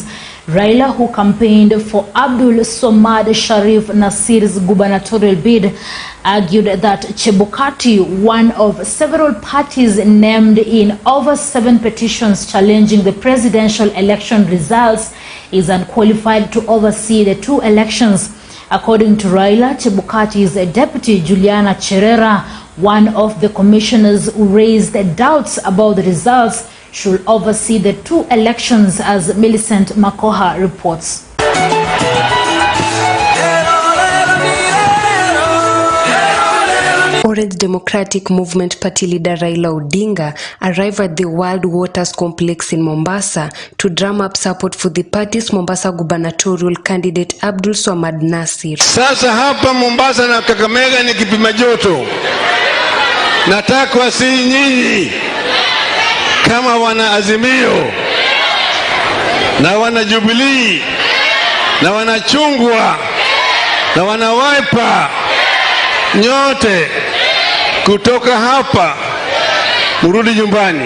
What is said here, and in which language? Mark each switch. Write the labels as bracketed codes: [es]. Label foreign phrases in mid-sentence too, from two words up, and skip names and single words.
[en] Raila, who campaigned for Abdul Somad Sharif Nasir's gubernatorial bid, argued that Chebukati, one of several parties named in over 7 petitions challenging the presidential election results, is unqualified to oversee the 2 elections. According to Raila, Chebukati's deputy Juliana Cherera, one of the commissioners who raised doubts about the results, should oversee the 2 elections, as Millicent Makoha reports. Orange Democratic Movement Party leader Raila Odinga arrived at the World Waters Complex in Mombasa to drum up support for the party's Mombasa gubernatorial candidate Abdul Somad Nasir. [sw] Sasa hapa Mombasa na Kakamega ni kipima joto. Nataka si nyinyi kama wana Azimio na wana Jubilee na wana Chungwa na wana Wiper, nyote kutoka hapa murudi nyumbani.